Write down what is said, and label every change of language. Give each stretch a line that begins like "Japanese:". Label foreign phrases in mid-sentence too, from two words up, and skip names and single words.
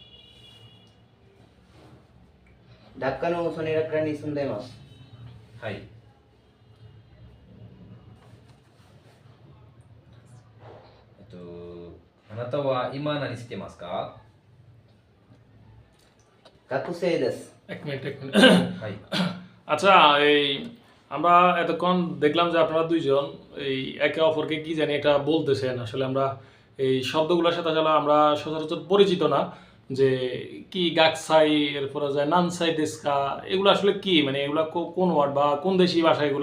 Japanese: ダッカのソニラクラに住んでいます。はい。あなたは今何してますか？学生です。
Bangla: এক মিনিট এক মিনিট।
Japanese: はい。
Bangla: আচ্ছা, এই আমরা এতক্ষণ দেখলাম যে আপনারা দুইজন এই একে অপরকে কি জানি এটা বলতেছেন। আসলে আমরা এই শব্দগুলোর সাথে আসলে আমরা সচরাচর পরিচিত না, যে কি গাকসাই, এরপরে যায়
Japanese: 何歳ですか,
Bangla: এগুলো আসলে কি, মানে এগুলা কোন ওয়ার্ড বা কোন দেশি ভাষা এগুলা?